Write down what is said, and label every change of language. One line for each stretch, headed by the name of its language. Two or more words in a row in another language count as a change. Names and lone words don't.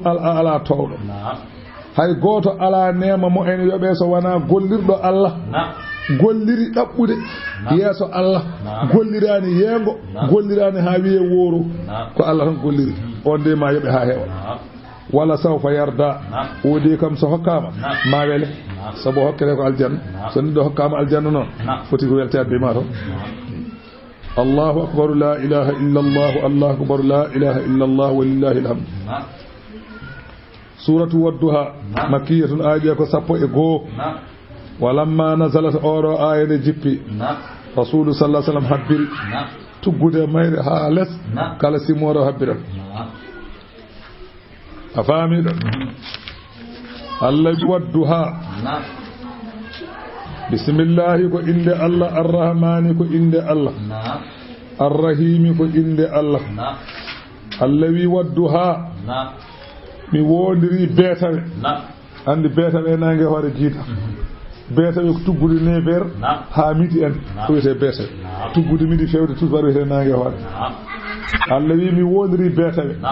Fula: ala towɗo hay gooto ala neema mo ene yoɓe so wona gollirɗo Allah golliri ɗaɓɓude yeeso Allah gollirani yeengo gollirani ha wiye wooro ko Allah tan golliri on de ma yoɓe ha heewa wala sawfa yarda woodi kam so hokkama ma wele sabu hokkete ko aljanna so neɗɗo hokkama aljanna noon foti ko weltade be ma to
Arabic: الله أكبر لا إله إلا الله الله أكبر لا إله إلا الله ولله الحمد سورة الضحى مكية
Fula: aaje ko 11
Arabic: ولما نزلت
Fula: oro ayade jippi
Arabic: رسول صلى الله عليه وسلم
Fula: habbiri tuggude mayre ha les kala simoro habbiran afamiɗo Allah wadduha bismillahi ko inde Allah arrahmani ko inde Allah arrahimi ko inde Allah Allah wi wadduha mi wondiri beetawe andi beetawe nange hoore jiita beetawe ko tuggude 9h ha midi en ko wiyete beetawe tuggude midi fewde tubar wiyete nange hoore Allah wi mi wondiri beetawe